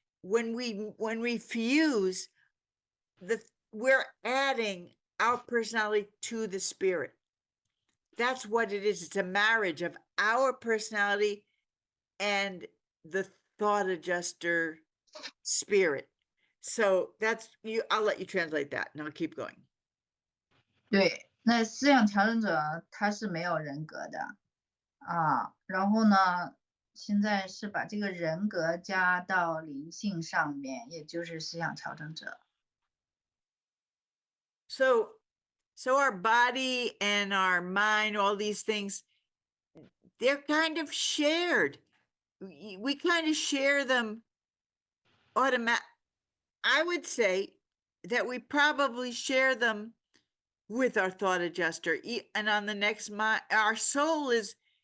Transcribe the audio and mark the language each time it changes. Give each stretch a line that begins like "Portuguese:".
English: When we fuse, we're adding our personality to the spirit. That's what it is. It's a marriage of our personality and the thought adjuster spirit. So that's you. I'll let you translate that, and I'll keep going.
Chinese: 对，那思想调整者他是没有人格的啊，然后呢，现在是把这个人格加到灵性上面，也就是思想调整者。
English: So our body and our mind, all these things, they're kind of shared. We kind of share them I would say that we probably share them with our thought adjuster. And on the next mind, our soul is